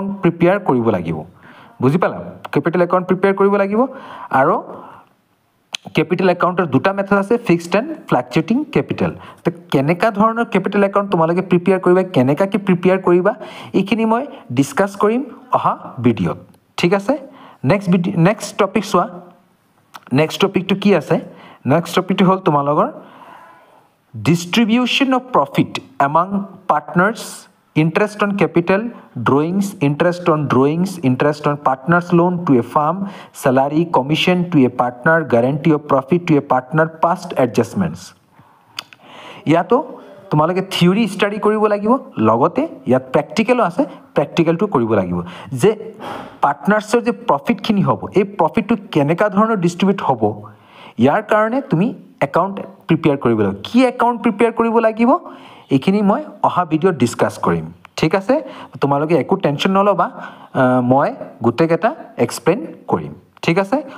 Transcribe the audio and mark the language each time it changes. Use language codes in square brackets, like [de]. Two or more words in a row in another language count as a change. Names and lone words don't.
[as] প্ৰিপেয়াৰ কৰিব লাগিব বুজি পালা [en] capital account prepare [as] কৰিব লাগিব আৰু [en] capital accountৰ [as] দুটা মেথড আছে [en] fixed and fluctuating capital [as] তো কেনেকা ধৰণৰ [en] capital account [as] তোমালোকে প্ৰিপেয়াৰ কৰিবা কেনেকাকৈ প্ৰিপেয়াৰ কৰিবা এইখিনি মই ডিসকাস কৰিম অহা ভিডিঅ'ত ঠিক আছে [en] next topic [as] চোৱা [en] next topicটো [as] কি আছে [en] next topicটো [as] হ'ল তোমালোকৰ [en] distribution of profit among partners interest on capital drawings interest on partners loan to a firm salary commission to a partner guarantee of profit to a partner past adjustments [as] ইয়াতো তোমালোকে [en] theory study [as] কৰিব লাগিব লগতে ইয়াত প্ৰ্যাকটিকেলো আছে প্ৰ্যাকটিকেলটো কৰিব লাগিব যে পাৰ্টনাৰ্ছৰ যে প্ৰফিটখিনি হ'ব এই প্ৰফিটটো কেনেকা ধৰণৰ ডিস্ট্ৰিবিউট হ'ব ইয়াৰ কাৰণে তুমি [en] account prepare [as] কৰিব লাগিব কি [en] account prepare [as] কৰিব লাগিব এইখিনি মই অহা ভিডিঅ'ত ডিসকাস কৰিম ঠিক আছে তোমালোকে একো টেনশন নলবা মই গোটেইকেইটা এক্সপ্লেইন কৰিম ঠিক আছে